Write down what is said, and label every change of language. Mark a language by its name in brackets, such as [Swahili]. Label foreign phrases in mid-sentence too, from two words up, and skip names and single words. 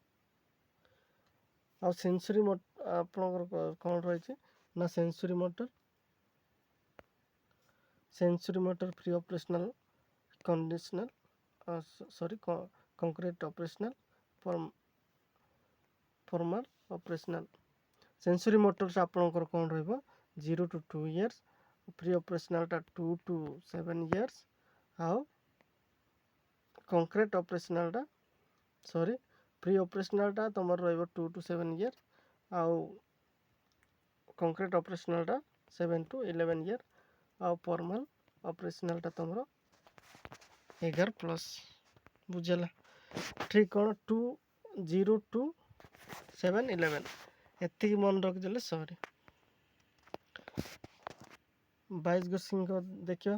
[Odia] ଆଉ ସେନ୍ସରି ଆପଣଙ୍କର କ'ଣ ରହିଛି ନା [English] sensory motor pre operational concrete operational formal operational. sensory motors [Odia] ଆପଣଙ୍କର କ'ଣ ରହିବ? [English] 0 to 2 years, pre operational-ta 2 to 7 years, [Odia] ଆଉ [English] concrete operational-ta pre operational-ta [Odia] ତୁମର ରହିବ [English] 2 to 7 years, [Odia] ଆଉ [English] concrete operational-ta 7 to 11 years, [Odia] ଆଉ [English] formal operational-ta [Odia] ତୁମର 11+। ବୁଝିଲା? ଠିକ୍ କ'ଣ? 0 to 7, 11 ଏତିକି ମନେ ରଖିଦେଲେ ସରି। 22 କୋଶ୍ଚିନ୍ ଦେଖିବା।